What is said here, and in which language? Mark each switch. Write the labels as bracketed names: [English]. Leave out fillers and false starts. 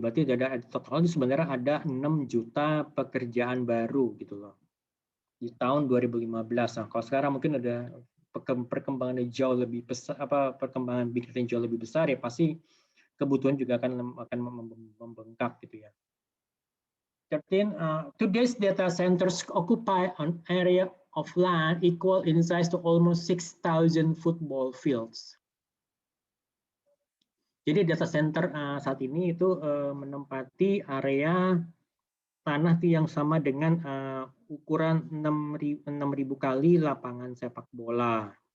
[Indonesian] Berarti totalnya sebenarnya ada 6 juta pekerjaan baru gitu loh di tahun 2015. Nah, kalau sekarang mungkin ada perkembangan jauh lebih besar, perkembangan big data jauh lebih besar, ya pasti kebutuhan juga akan membengkak gitu ya. 13. [English] Today's data centers occupy an area of land equal in size to almost 6,000 football fields. [Indonesian] Jadi data center saat ini itu menempati area tanah yang sama dengan ukuran 6.000 kali lapangan sepak bola.